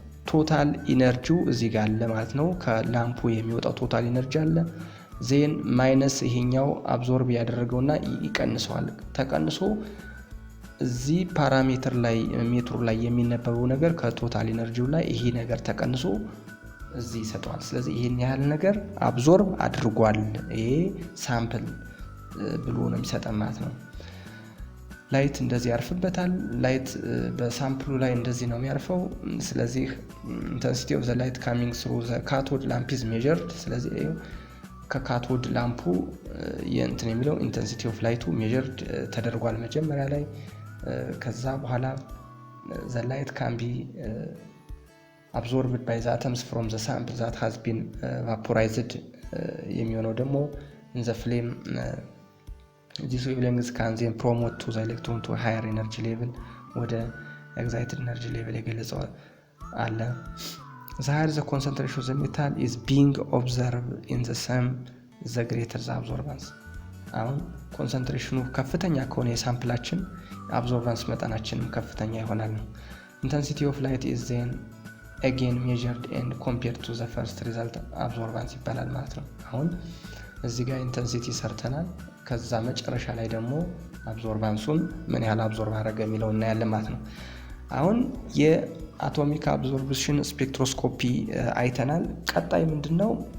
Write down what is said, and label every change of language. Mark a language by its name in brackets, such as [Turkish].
[Amharic] ቶታል ኢነርጂው እዚህ ጋር አለ ማለት ነው። ከላምፑ የሚወጣው ቶታል ኢነርጂ አለ። ዜን ማይነስ ይሄኛው አብዞርብ ያደረገውና ይቀንሰዋል። ተቀንሶ እዚህ ፓራሜትር ላይ ሜትሩ ላይ የሚነበበው ነገር ከቶታል ኢነርጂው ላይ ይሄ ነገር ተቀንሶ እዚህ ይሰጠዋል። ስለዚህ ይሄን ያህል ነገር አብዞርብ አድርጓል ይሄ ሳምፕል ብሎ ነው የሚሰጠን ማለት ነው። ላይት እንደዚህ ያርፍበታል። ላይት በሳምፕሉ ላይ እንደዚህ ነው የሚያርፈው። ስለዚህ [English] intensity of the light coming through the cathode lamp is measured። [Amharic] ስለዚህ ከካቶድ ላምፑ የእንትን የሚለው ኢንተንሲቲ ኦፍ ላይቱ ሜዠርድ ተደርጓል መጀመሪያ ላይ። ከዛ በኋላ [English] the light can be absorbed by the atoms from the sample that has been vaporized [Amharic] የሚሆነው ደግሞ [English] in the flame. this wavelength can then promote to the electron to a higher energy level [Amharic] ወደ [English] excited energy level [Amharic] የገለጸው አለ። [English] the higher the concentration of the metal is being observed in the same the greater the absorbance. [Amharic] አሁን ኮንሰንትሬሽኑ ከፍተኛ ከሆነ የሳምፕላችን አብዞርባንስ መጠናችንም ከፍተኛ ይሆናል ነው። [English] intensity of light is then again measured and compared to the first result [Amharic] absorbance ይባላል ማለት ነው። አሁን እዚህ ጋር ኢንተንሲቲ ሰርተናል። ከዛ መጨረሻ ላይ ደግሞ አብዞርባንሱን ምን ያህል አብዞርብ አደረገ የሚለው እናያለን ማለት ነው። አሁን የአቶሚክ አብዞርፕሽን ስፔክትሮስኮፒ አይተናል። ቀጣይ ምንድነው?